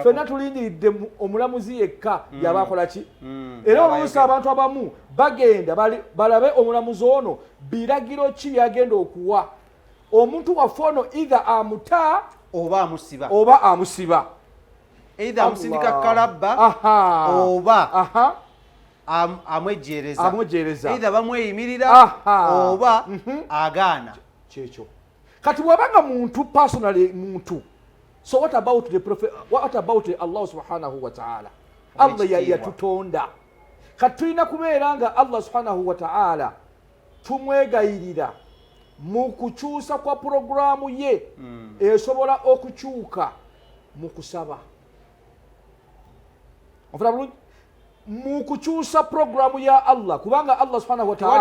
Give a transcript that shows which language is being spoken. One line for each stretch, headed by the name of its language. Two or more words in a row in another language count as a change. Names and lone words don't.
Ganda: ffenna tulindiridde omulamuzi yekka yabakola ki era oluusi abantu abamu bagenda balabe omulamuzi ono biragiro ki byagenda okuwa omuntu waffe ono either amuta oba amusiba either amusindika kalabba oba amwejereza either bamweyimirira oba agaana kyekyo kati bwabanga muntu personally muntu
English: so what about the prophet, what about
Arabic: الله سبحانه وتعالى
Ganda: Allah yatutonda kati tulina kubeera nga
Arabic: الله سبحانه وتعالى
Ganda: tumwegayirira mu kukyusa kwa programu ye esobola okukyuka mu kusaba ofuna bulungi mu kukyusa programu ya Allah kubanga
Arabic: الله سبحانه وتعالى